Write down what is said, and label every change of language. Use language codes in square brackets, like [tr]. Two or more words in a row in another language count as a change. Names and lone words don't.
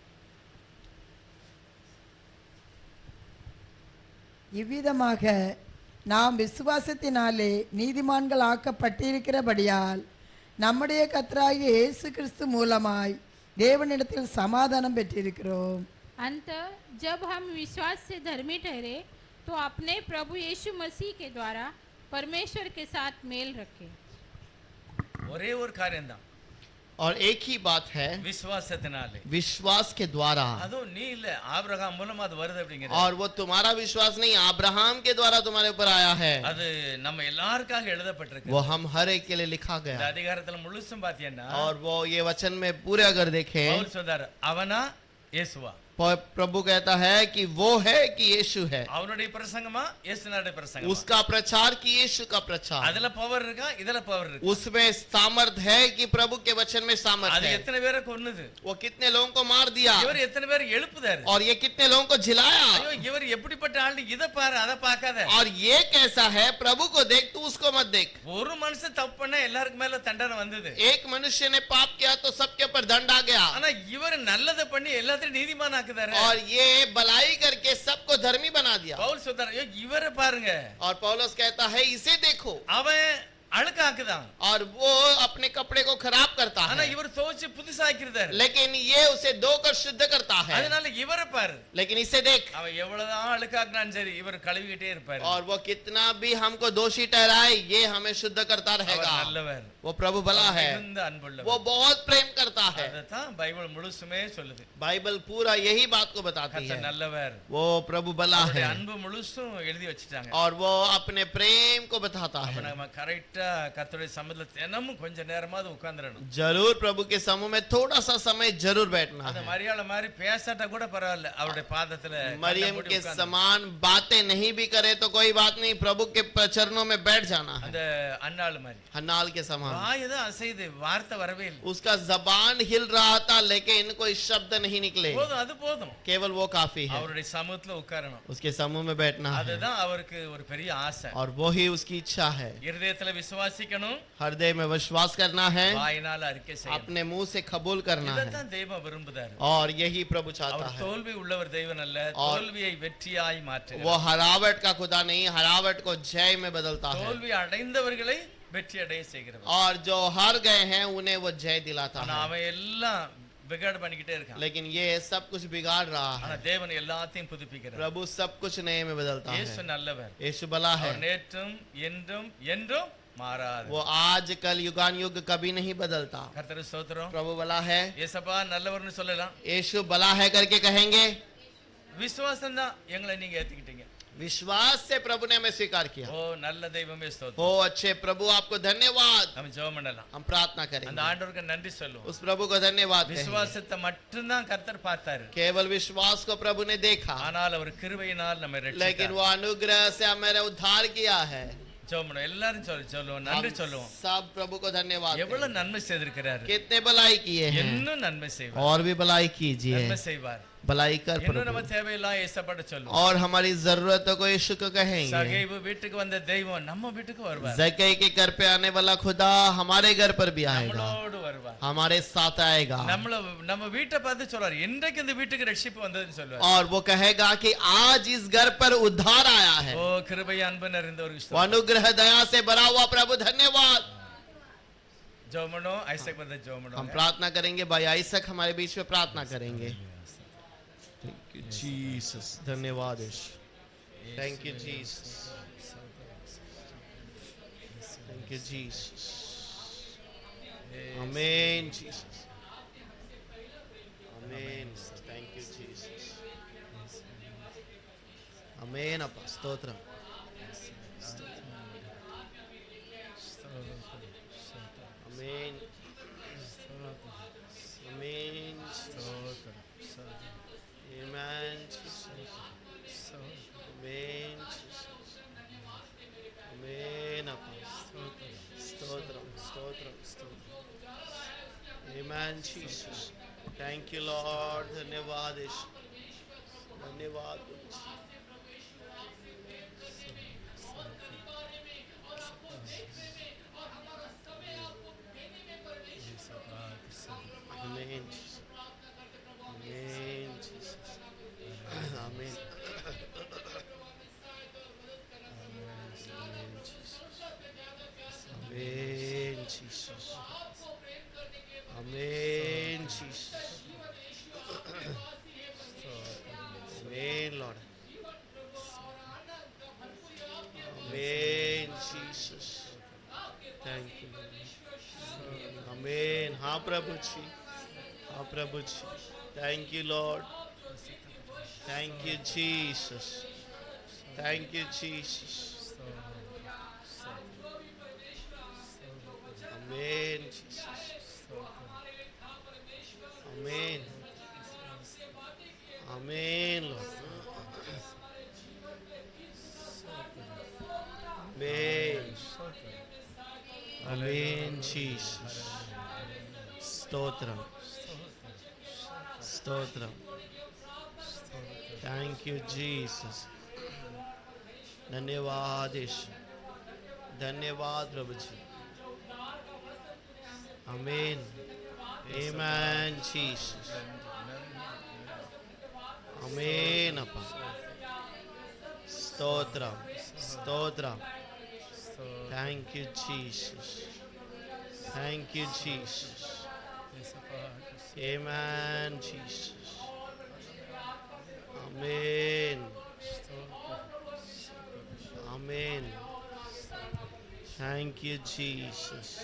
[ta] இவ்விதமாக நாம் விசுவாசத்தினாலே நீதிமான்கள் ஆக்கப்பட்டிருக்கிறபடியால் நம்முடைய கர்த்தராகிய இயேசு கிறிஸ்து மூலமாய் தேவனிடத்தில் சமாதானம் பெற்றிருக்கிறோம். [hi] अंतः जब हम विश्वास से धर्मी ठहरे तो अपने प्रभु यीशु मसीह के द्वारा परमेश्वर के साथ मेल रखें. [ta] ஒரே ஒரு காரியம்தான், [hi] और एक ही बात है, [ta] விசுவாசத்தினாலே. [hi] विश्वास के द्वारा. [ta] அதுவும் நீ இல்ல, ஆபிரகாம் மூலமா அது வருது அப்படிங்கிற. [hi] और वो तुम्हारा विश्वास नहीं, अब्राहम के द्वारा तुम्हारे ऊपर आया है. [ta] அது நம்ம எல்லாருக்காக எழுதப்பட்டிருக்கு. [hi] वो हम हर एक के लिए लिखा [ta] இந்த [hi] गया. [ta] அதிகாரத்துல முழுசும் பாத்தீங்கன்னா, [hi] और वो ये वचन में पूरे अगर देखें, [ta] பவுல் சொல்றாரு, அவனா இயேசுவா. [hi] प्रभु कहता है कि वो है कि यीशु है. [ta] அவனுடைய பிரசங்கமா இயேசுனுடைய பிரசங்கமா? [hi] उसका प्रचार कि यीशु का प्रचार. [ta] அதுல பவர் இருக்கா, இதுல பவர் இருக்கா? [hi] उसमें सामर्थ है कि प्रभु के वचन में सामर्थ [ta] அது [hi] है. [ta] எத்தனை பேரை கொன்னுது? [hi] वो कितने लोगों को मार दिया, [ta] இவர் எத்தனை பேரை எழுப்புதாரு? [hi] और ये कितने लोगों को जिलाया. [ta] ஐயோ இவர் எப்படிப்பட்ட ஆளு, இத பாரு அத பார்க்காத. [hi] और ये कैसा है, प्रभु को देख, तू उसको मत देख. [ta] ஒரு மனுஷன் தப்பு பண்ணா எல்லாருக்கும் மேல தண்டனை வந்தது. [hi] एक मनुष्य ने पाप किया तो सबके ऊपर दंड आ गया. [ta] ஆனா இவர் நல்லதை பண்ணி எல்லாத்தையும் நீதிமான் ஆக்குதாரு. [hi] और ये भलाई करके सबको धर्मी बना दिया. [ta] பவுல் சொல்றாரு, ஐயோ இவரை பாருங்க, [hi] और पौलुस कहता है इसे देखो. [ta] அவன் அழுக்காக்குதான், [hi] और वो अपने कपड़े को खराब करता [ta] ஆனா [hi] है, [ta] இவர் துவைச்சு புதுசாக்கிருந்தாரு. [hi] लेकिन ये उसे धोकर शुद्ध करता है. [ta] அதனால இவரை பாரு, [hi] लेकिन इसे देख. [ta] அவன் எவ்வளவுதான் அழுக்காக்குனாலும் சரி இவர் கழுவிக்கிட்டே இருப்பாரு. [hi] और वो कितना भी हमको दोषी ठहराए, ये हमें शुद्ध करता [ta] அவர் [hi] रहेगा. [ta] நல்லவர், [hi] वो प्रभु भला है, [ta] மிகுந்த அன்புள்ளவர். [hi] वो बहुत प्रेम करता है. [ta] அதைத்தான் பைபிள் முழுசுமே சொல்லுது. [hi] बाइबल पूरा यही बात को बताती [ta] கர்த்தர் [hi] है. [ta] நல்லவர், [hi] वो प्रभु भला [ta] அவருடைய [hi] है, [ta] அன்பு முழுசும் எழுதி வச்சிட்டாங்க. [hi] और वो अपने प्रेम को बताता [ta] அப்ப [hi] है. [ta] நம்ம கரெக்டா கர்த்தருடைய சமூகத்துல தினமும் கொஞ்ச நேரமாவது உட்கார்ந்துடணும். [hi] जरूर प्रभु के समूह में थोड़ा सा समय जरूर बैठना [ta] அந்த [hi] है. [ta] மரியாள மாதிரி பேசாட்டா கூட பரவாயில்ல, அவருடைய பாதத்துல [hi] मरियम के समान बातें नहीं भी करे तो कोई बात नहीं, प्रभु के चरणों में बैठ जाना है. [ta] அந்த அன்னாள் மாதிரி [hi] हन्नाल के समान. [ta] வாய் ஏதோ அசையுது, வார்த்தை வரவே இல்லை. [hi] उसका जबान हिल रहा था लेकिन कोई शब्द नहीं निकले. [ta] போதும், அது போதும். [hi] केवल वो काफी है. [ta] அவருடைய சமூகத்துல உட்காரணும். [hi] उसके समूह में बैठना है, [ta] அதுதான் அவருக்கு ஒரு பெரிய ஆசை. [hi] और वो ही उसकी इच्छा है. [ta] இருதயத்துல விசுவாசிக்கணும், [hi] हृदय में विश्वास करना है, [ta] வாயினால அறிக்கை செய்யணும். [hi] अपने मुंह से कबूल करना है, [ta] இதைத்தான் தெய்வம் விரும்புதாரு. [hi] और यही प्रभु चाहता [ta] அவர் [hi] है. [ta] தோல்வி உள்ளவர் தெய்வம் அல்ல, தோல்வியை வெற்றியாய் மாற்றுகிறார். [hi] वो हरावट का खुदा नहीं, हरावट को जय में बदलता है. [ta] தோல்வி அடைந்தவர்களை வெற்றி அடைய செய்கிறவர். [hi] और जो हार गए हैं उन्हें वो जय दिलाता [ta] ஆனா [hi] है. [ta] அவன் எல்லாம் बिगाड़ பண்ணிக்கிட்டே இருக்கான். [hi] लेकिन ये सब कुछ बिगाड़ रहा [ta] ஆனா [hi] है. [ta] தேவன் எல்லாத்தையும் புதுப்பிக்கிறார். [hi] प्रभु सब कुछ नए में बदलता [ta] இயேசு [hi] है. [ta] நல்லவர், [hi] यीशु भला है, [ta] அவர் நேற்றும் என்றும் என்றும் மாறாது. [hi] वो आज कल युगान युग कभी नहीं बदलता. [ta] கர்த்தர் ஸ்தோத்திரம். [hi] प्रभु भला है, [ta] ஏசப்பா நல்லவர்னு சொல்லலாம். [hi] यीशु भला है करके कहेंगे. [ta] விசுவாசம் தான் எங்களை நீங்க ஏத்துக்கிட்டீங்க. [hi] विश्वास से प्रभु ने हमें स्वीकार किया. [ta] ஓ நல்ல தெய்வமே ஸ்தோத்திரம். [hi] ओ अच्छे प्रभु आपको धन्यवाद. [ta] நம்ம ஜெபம் பண்ணலாம். [hi] हम प्रार्थना [ta] அந்த [hi] करेंगे, [ta] ஆண்டவருக்கு நன்றி சொல்லுவோம். [hi] उस प्रभु को धन्यवाद कहेंगे. [ta] விசுவாசத்தை மட்டும்தான் கர்த்தர் பார்த்தாரு. [hi] केवल विश्वास को प्रभु ने देखा, [ta] ஆனால் அவர் கிருபையினால் நம்மை [hi] लेकिन [ta] ரட்சித்தார். [hi] वो अनुग्रह से हमें उद्धार किया है. [ta] ஜெபம் பண்ணுவோம். எல்லாரும் சொல்லுவோம், நன்றி சொல்லுவோம். [hi] सब प्रभु को धन्यवाद. [ta] எவ்வளவு நன்மை செய்திருக்கிறாரு, [hi] कितने भलाई किए हैं, [ta] இன்னும் நன்மை செய்வார், [hi] और भी भलाई कीजिए. [ta] நன்மை செய்வார். [hi] भलाई कर [ta] இன்னும் நம்ம [hi] प्रभु, [ta] தேவையெல்லாம் ஏசப்பட சொல்லுவோம். [hi] और हमारी जरूरतों को यीशु को कहेंगे. [ta] சகேவு வீட்டுக்கு வந்த தெய்வம் நம்ம வீட்டுக்கு வருவார், [hi] जक्कई के घर पे आने वाला खुदा हमारे घर पर भी आएगा, [ta] நம்மளோடு வருவார், [hi] हमारे साथ आएगा. [ta] நம்ம வீட்டை பார்த்து சொல்றாரு, இன்றைக்கு இந்த வீட்டுக்கு ரட்சிப்பு வந்ததுன்னு சொல்லுவார். [hi] और वो कहेगा कि आज इस घर पर उद्धार आया है. [ta] ஓ கிருபை அன்பு நிறைந்தவருக்கு [hi] वो [ta] ஸ்தோத்திரம். [hi] अनुग्रह दया से भरा हुआ प्रभु धन्यवाद. [ta] ஜெபம் பண்ணுவோம். ஐசக் பிரதர் ஜெபம் [hi] हम [ta] பண்ணுவோம். [hi] प्रार्थना करेंगे, भाई आइसक हमारे बीच में प्रार्थना करेंगे. [en] Thank you Jesus. [hi] धन्यवाद यीशु. [en] Thank you Jesus. Thank you Jesus. Amen Jesus. Amen. Thank you Jesus. Amen. [ta] அப்பா ஸ்தோத்திரம். [en] आमीन. आमीन. Amen. Jesus. Amen. Jesus. [ta] Amen. அப்பா. ஸ்தோத்திரம். ஸ்தோத்திரம். ஸ்தோத்திரம். [en] Amen. Jesus. Thank you, Lord. [hi] धन्यवाद यीशु. धन्यवाद. [en] Amen. Jesus. Amen. Jesus. Amen. Amen, Jesus. Amen, Jesus. Amen, Lord. Amen, Jesus. Thank you, Lord. Amen. [hi] हाँ प्रभु जी, हाँ प्रभु जी. [en] Thank you, Lord. Thank you, Jesus. Thank you, Jesus. Amen, Jesus. Amen. Amen, Lord. Amen. Amen, Jesus. Stotram. Stotram. Thank you, Jesus. [hi] धन्यवाद यीशु. धन्यवाद प्रभु जी. [en] Amen. Amen, Jesus. Amen, Appa. [ta] ஸ்தோத்திரம். ஸ்தோத்திரம். [en] Thank you, Jesus. Thank you, Jesus. Amen, Jesus. Amen. Amen. Thank you, Jesus.